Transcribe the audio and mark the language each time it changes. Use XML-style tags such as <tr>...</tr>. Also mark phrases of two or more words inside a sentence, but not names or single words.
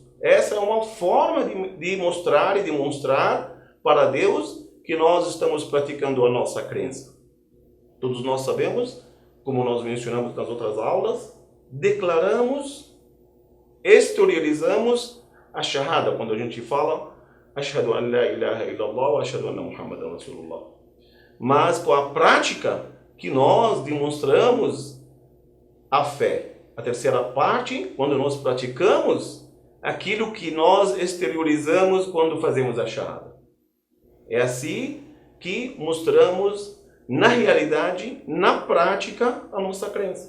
<pt>Essa é uma forma de mostrar e demonstrar para Deus que nós estamos praticando a nossa crença. Todos nós sabemos, como nós mencionamos nas outras aulas, declaramos, exteriorizamos a shahada, quando a gente fala</pt> <ar>أشهد أن لا إله إلا الله وأشهد أن محمدا رسول الله.</ar> <pt>Mas com a prática que nós demonstramos a fé. A terceira parte, quando nós praticamos aquilo que nós exteriorizamos quando fazemos a shahada. É assim que mostramos na realidade, na prática, a nossa crença.</pt>